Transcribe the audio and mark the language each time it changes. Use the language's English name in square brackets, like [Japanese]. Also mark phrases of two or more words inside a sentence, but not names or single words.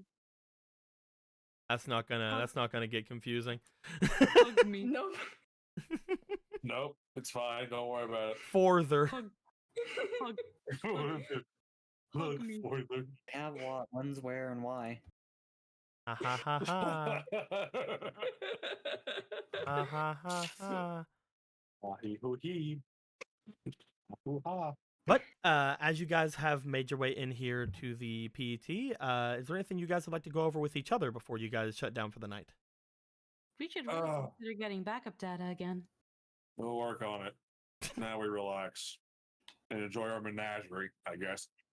[English] That's not gonna get confusing. Hug me. No. Nope. It's fine. Don't worry about Further. Hug. Hug. it. Look me. further. Have what, when's, where, and why. Ha ha ha ha. Ha ha ha ha. Wahee-hoo-hee. Hoo-ha. But as you guys have made your way in here to the PET, is there anything you guys would like to go over with each other before you guys shut down for the night? We should really consider getting backup data again. We'll work on it. Now we relax and enjoy our menagerie, I guess.